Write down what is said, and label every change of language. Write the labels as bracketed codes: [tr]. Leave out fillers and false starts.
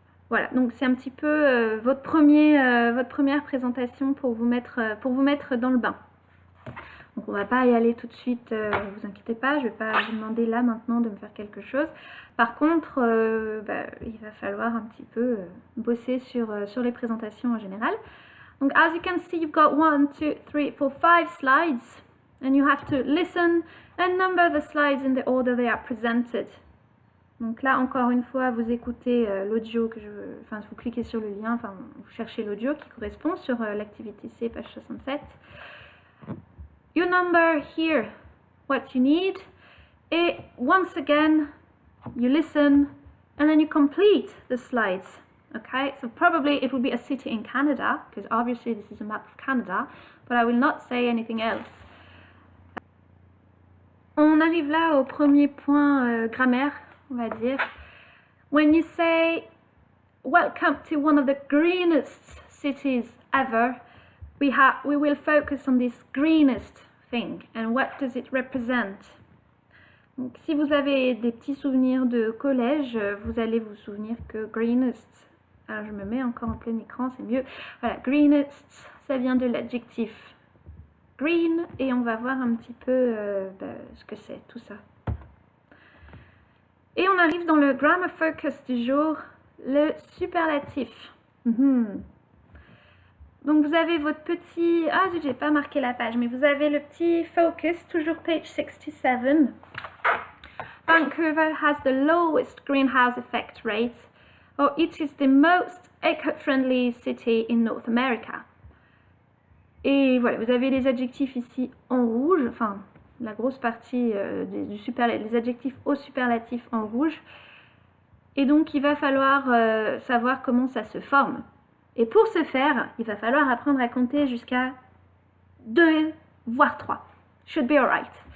[fr] Voilà, donc c'est un petit peu votre première présentation pour vous mettre dans le bain. Donc on va pas y aller tout de suite, vous inquiétez pas, je vais pas vous demander là maintenant de me faire quelque chose. Par contre, il va falloir un petit peu bosser sur les présentations en général. [en] Donc as you can see, you've got 1, 2, 3, 4, 5 slides. And you have to listen and number the slides in the order they are presented. [fr] Donc là, encore une fois, vous écoutez l'audio vous cliquez sur le lien, enfin, vous cherchez l'audio qui correspond sur l'activité C, page 67. [en] You number here what you need. Et once again, you listen and then you complete the slides. Okay, so probably it will be a city in Canada, because obviously this is a map of Canada, but I will not say anything else. [fr] On arrive là au premier point grammaire, on va dire. [en] When you say, welcome to one of the greenest cities ever, we will focus on this greenest thing. And what does it represent? [fr] Donc, si vous avez des petits souvenirs de collège, vous allez vous souvenir que greenest, alors je me mets encore en plein écran, c'est mieux. Voilà, greenest, ça vient de l'adjectif green, et on va voir un petit peu ce que c'est tout ça. Et on arrive dans le grammar focus du jour, le superlatif. Donc vous avez votre petit, j'ai pas marqué la page, mais vous avez le petit focus, toujours page 67. [en] Vancouver has the lowest greenhouse effect rate, or it is the most eco-friendly city in North America. [fr] Et voilà, vous avez les adjectifs ici en rouge, enfin la grosse partie les adjectifs au superlatif en rouge. Et donc il va falloir savoir comment ça se forme. Et pour ce faire, il va falloir apprendre à compter jusqu'à 2, voire 3. [en] Should be alright.